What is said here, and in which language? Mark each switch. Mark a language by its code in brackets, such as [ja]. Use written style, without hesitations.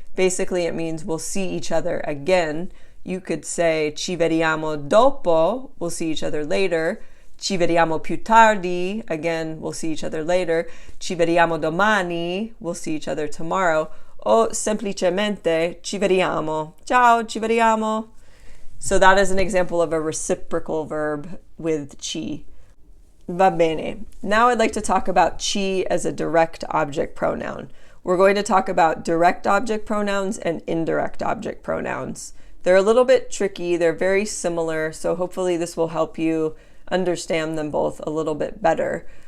[en] Basically, it means we'll see each other again. You could say [it] ci vediamo dopo, [en] we'll see each other later. [it] Ci vediamo più tardi, [en] again, we'll see each other later. [it] Ci vediamo domani, [en] we'll see each other tomorrow. [it] O semplicemente ci vediamo. Ciao, ci vediamo. [en] So that is an example of a reciprocal verb with ci. [it] Va bene. [en] Now I'd like to talk about chi as a direct object pronoun. We're going to talk about direct object pronouns and indirect object pronouns. They're a little bit tricky. They're very similar, so hopefully this will help you understand them both a little bit better.